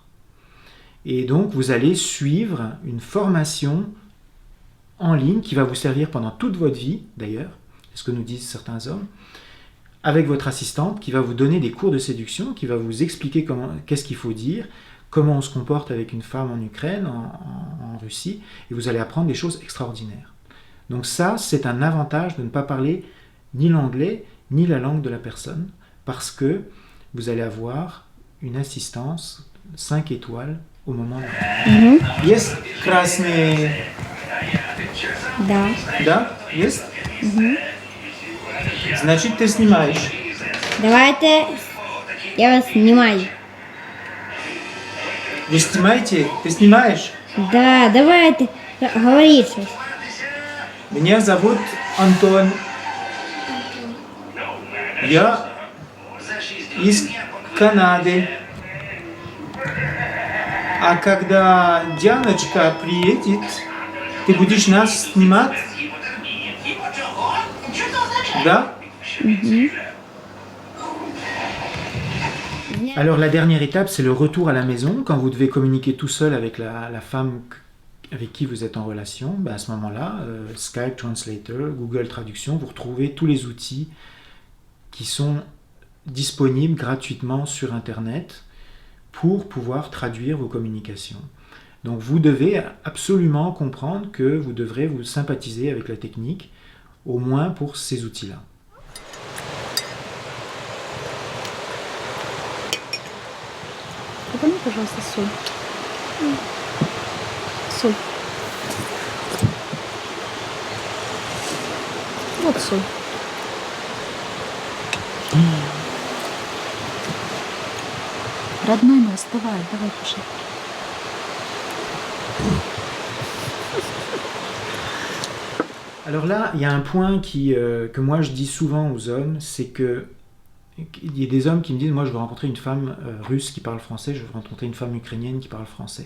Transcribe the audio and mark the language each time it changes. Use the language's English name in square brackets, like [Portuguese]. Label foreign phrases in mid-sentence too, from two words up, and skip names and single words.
[French] Et donc vous allez suivre une formation en ligne qui va vous servir pendant toute votre vie, d'ailleurs, c'est ce que nous disent certains hommes, avec votre assistante qui va vous donner des cours de séduction, qui va vous expliquer qu'est-ce qu'il faut dire, comment on se comporte avec une femme en Ukraine, en Russie, et vous allez apprendre des choses extraordinaires. Donc ça, c'est un avantage de ne pas parler ni l'anglais, ni la langue de la personne, parce que vous allez avoir une assistance 5 étoiles au moment de... [Russian] Есть красный... Да. Да? Есть? Значит, ты снимаешь. Давайте я вас снимаю. Вы снимаете? Ты снимаешь? Да, давайте. Говори сейчас. Меня зовут Антон. Я из Канады. А когда Дианочка приедет, ты будешь нас снимать? Да? [French] Alors la dernière étape, c'est le retour à la maison, quand vous devez communiquer tout seul avec la femme avec qui vous êtes en relation. Ben à ce moment-là, Skype Translator, Google Traduction, vous retrouvez tous les outils qui sont disponibles gratuitement sur Internet pour pouvoir traduire vos communications. Donc vous devez absolument comprendre que vous devrez vous sympathiser avec la technique, au moins pour ces outils-là. [Russian] Припомни, пожалуйста, соль. Соль. Вот соль. Родной мой, вставай, давай кушай. [French] Alors là, il y a un point que moi je dis souvent aux hommes, c'est que il y a des hommes qui me disent, moi je veux rencontrer une femme russe qui parle français, je veux rencontrer une femme ukrainienne qui parle français.